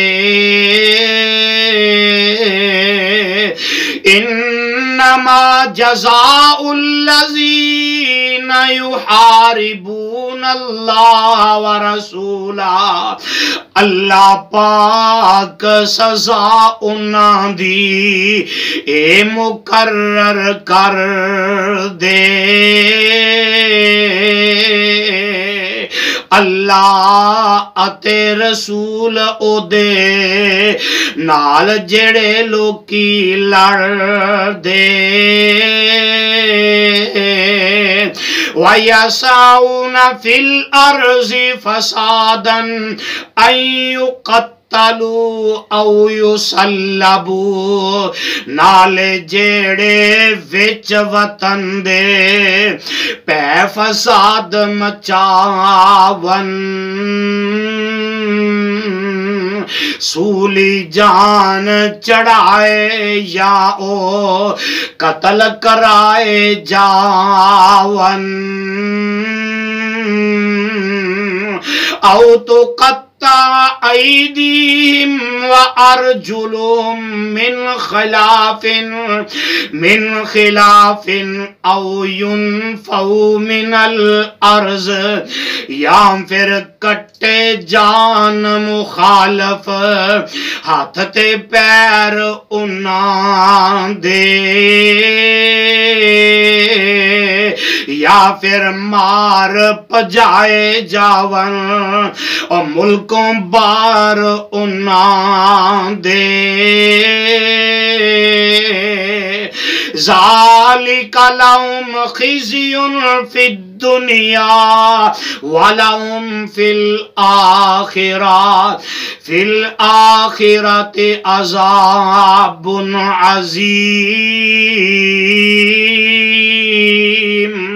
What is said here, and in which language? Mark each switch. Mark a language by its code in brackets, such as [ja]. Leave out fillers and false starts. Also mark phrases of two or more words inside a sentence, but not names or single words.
[ar] انما جزاء الذین یحاربون اللہ ورسولہ [pa] اللہ پاک سزا انہاں دی اے مقرر کر دے اللہ اتے رسول او دے نال جڑے لوکی لڑ دے [ar] وَيَسَعُونَ فِي الْأَرْضِ فَسَادًا أَن يُقَتَّلُوا أَوْ يُصَلَّبُوا [pa] نالے جیڑے وچ وطن دے پہ فساد مچاون سولی جان چڑھائے یا او قتل کرائے جاون او تو [ar] أيديهم وأرجلهم من خلاف أو ينفوا من الأرض [pa] یا پھر کٹے جان مخالف ہاتھ تے پیر انہاں دے یا پھر مار پجائے جاون اور ملکوں بار انہاں دے [ar] ذالک لہم خزی فی الدنیا ولہم فی الآخرۃ عذاب عظیم